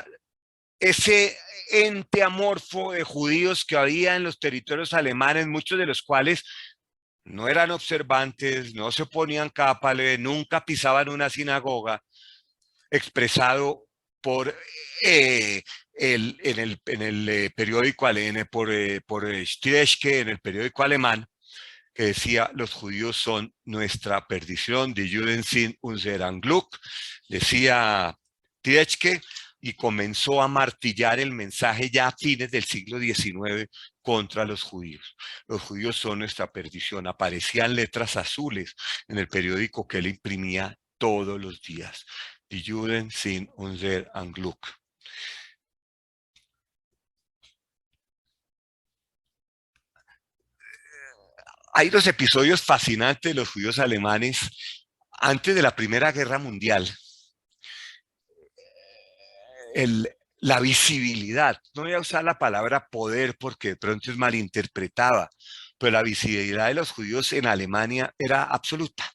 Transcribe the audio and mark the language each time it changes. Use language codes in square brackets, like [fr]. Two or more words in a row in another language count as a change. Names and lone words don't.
[es] ese ente amorfo de judíos que había en los territorios alemanes, muchos de los cuales no eran observantes, no se ponían cápale, nunca pisaban una sinagoga, expresado por en el periódico por Stieschke, en el periódico alemán, que decía: los judíos son nuestra perdición, [de] die Juden sind unser Glück. [es] Decía Stieschke: y comenzó a martillar el mensaje ya a fines del siglo XIX contra los judíos. Los judíos son nuestra perdición. Aparecían letras azules en el periódico que él imprimía todos los días. [de] Die Juden sind unser Unglück. [es] Hay dos episodios fascinantes de los judíos alemanes antes de la Primera Guerra Mundial. La visibilidad, no voy a usar la palabra poder porque de pronto es malinterpretada, pero la visibilidad de los judíos en Alemania era absoluta.